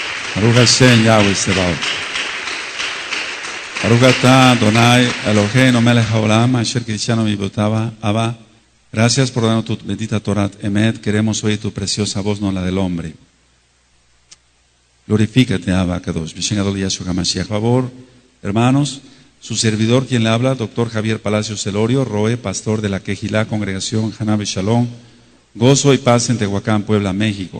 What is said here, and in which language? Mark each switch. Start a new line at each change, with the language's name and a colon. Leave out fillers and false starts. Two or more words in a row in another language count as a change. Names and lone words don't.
Hebrew: ברוך השם יהוה צבאות. ברוך אתה אדני אלהינו מלך העולם אשר קדשנו במצוותיו אבא.
Spanish: Gracias por darnos tu bendita
Hebrew: תורה אמת.
Spanish: Queremos oír tu preciosa voz, no la del hombre. Glorifícate,
Hebrew: אבא קדוש. בשם גדול ישוע המשיח.
Spanish: Favor, hermanos, su servidor quien le habla, doctor Javier Palacios Celorio, Roe, pastor de la Quejilá, Congregación Hanabe Shalom, Gozo y Paz en Tehuacán, Puebla, México.